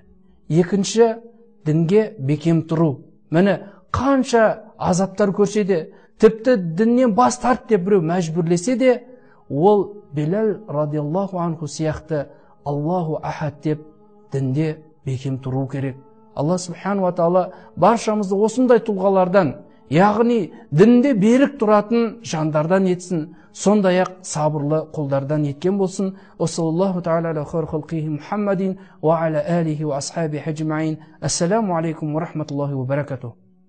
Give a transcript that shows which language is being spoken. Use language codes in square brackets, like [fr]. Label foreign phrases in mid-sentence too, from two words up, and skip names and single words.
[kk] Екінші, дінге бекем тұру. Міне қанша азаптар көрсе де, тіпті діннен бас тарт деп біреу мәжбүрлесе де, ол Билал [ar] رضي الله عنه [kk] сияқты [ar] الله أحد [kk] деп дінде бекем тұру керек. [ar] الله سبحانه وتعالى [kk] баршамызды осындай тұлғалардан, яғни дінде берік тұратын жандардан етсін, сондай-ақ сабырлы құлдардан еткен болсын. [ar] صلى الله تعالى على خير خلقه محمد وعلى آله وأصحابه أجمعين. السلام عليكم ورحمة الله وبركاته.